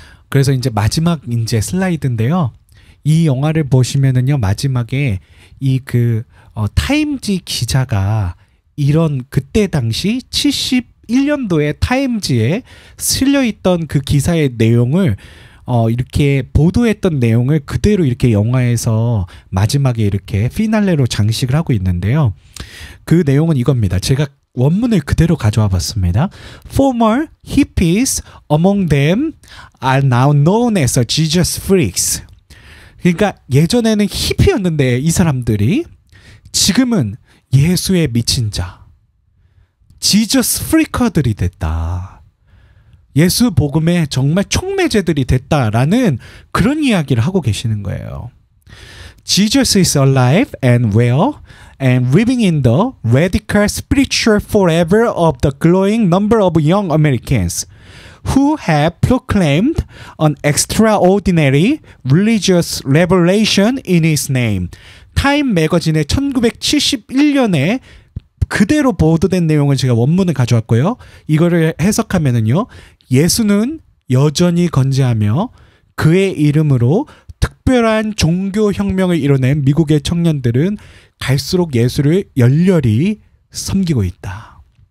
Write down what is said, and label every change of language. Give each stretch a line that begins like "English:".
Korean: 그래서 이제 마지막 이제 슬라이드인데요. 이 영화를 보시면은요, 마지막에 이 타임지 기자가 이런 그때 당시 71년도에 타임지에 실려있던 그 기사의 내용을 이렇게 보도했던 내용을 그대로 이렇게 영화에서 마지막에 이렇게 피날레로 장식을 하고 있는데요. 그 내용은 이겁니다. 제가 원문을 그대로 가져와 봤습니다.
English: Former hippies among them are now known as Jesus freaks.
Korean: 그러니까 예전에는 히피였는데 이 사람들이 지금은 예수에 미친 자, 지저스 프리커들이 됐다. 예수 복음에 정말 촉매제들이 됐다라는 그런 이야기를 하고 계시는 거예요.
English: Jesus is alive and well and living in the radical spiritual forever of the growing number of young Americans who have proclaimed an extraordinary religious revelation in his name.
Korean: 타임 매거진의 1971년에 그대로 보도된 내용을 제가 원문을 가져왔고요. 이거를 해석하면은요, 예수는 여전히 건재하며 그의 이름으로 특별한 종교 혁명을 이뤄낸 미국의 청년들은 갈수록 예수를 열렬히 섬기고 있다.